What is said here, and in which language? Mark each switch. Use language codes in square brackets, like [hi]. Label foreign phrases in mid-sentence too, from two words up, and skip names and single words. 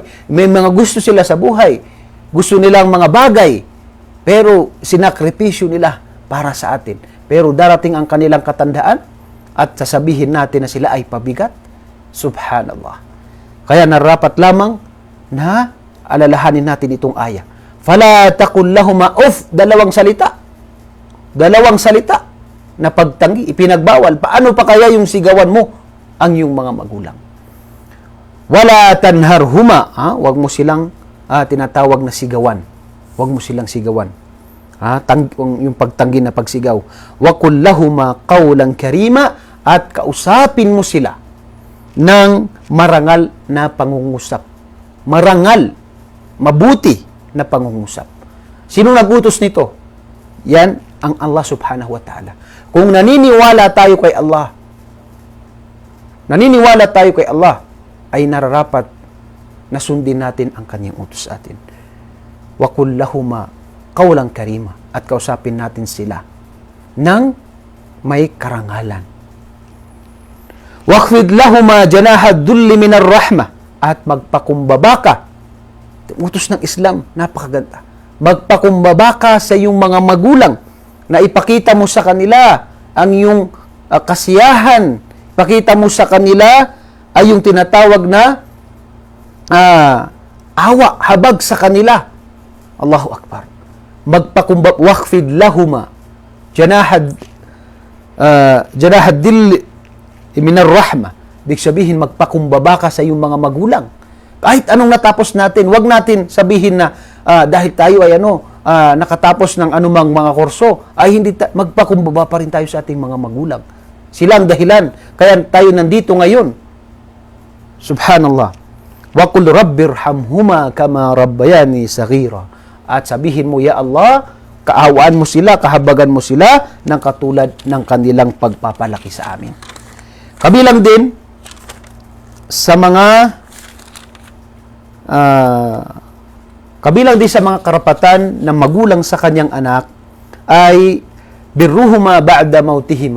[tl] May mga gusto sila sa buhay. Gusto nila ang mga bagay. Pero sinakripisyo nila para sa atin. Pero darating ang kanilang katandaan at sasabihin natin na sila ay pabigat. Subhanallah. Kaya narapat lamang na alalahanin natin itong aya. [ar] فلا تقل لهما أف. [tl] 2 salita. 2 salita na pagtanggi, ipinagbawal. Paano pa kaya yung sigawan mo ang iyong mga magulang? [ar] ولا تنهرهما. [tl] Huwag mo silang tinatawag na sigawan. Huwag mo silang sigawan. Yung pagtanggi na pagsigaw. [ar] وقل لهما قولا كريما. [tl] At kausapin mo sila ng marangal na pangungusap. Marangal, mabuti na pangungusap. Sino nag-utos nito? Yan ang Allah [ar] سبحانه وتعالى. [tl] Kung naniniwala tayo kay Allah, ay nararapat na sundin natin ang kanyang utos sa atin. [ar] وقل لهما قولا كريما. [tl] At kausapin natin sila ng may karangalan. [ar] واخفض لهما جناح الذل من الرحمة. [tl] At magpakumbaba ka. Utos ng Islam, napakaganda. Magpakumbaba ka sa iyong mga magulang na ipakita mo sa kanila ang iyong kasiyahan. Ipakita mo sa kanila ay yung tinatawag na awa, habag sa kanila. [ar] الله أكبر. [tl] Magpakumbaba, [ar] واخفض لهما جناح الذل من الرحمة. [tl] Ibig sabihin, magpakumbaba ka sa iyong mga magulang. Kahit anong natapos natin, wag natin sabihin na dahil tayo ay nakatapos ng anumang mga kurso, ay hindi magpakumbaba pa rin tayo sa ating mga magulang. Sila ang dahilan. Kaya tayo nandito ngayon. Subhanallah. [ar] وقل رب ارحمهما كما ربياني صغيرا. [tl] At sabihin mo, [ar] يا الله, [tl] kaawaan mo sila, kahabagan mo sila ng katulad ng kanilang pagpapalaki sa amin. Kabilang din sa mga karapatan ng magulang sa kanyang anak ay [ar] برهما بعد موتهما.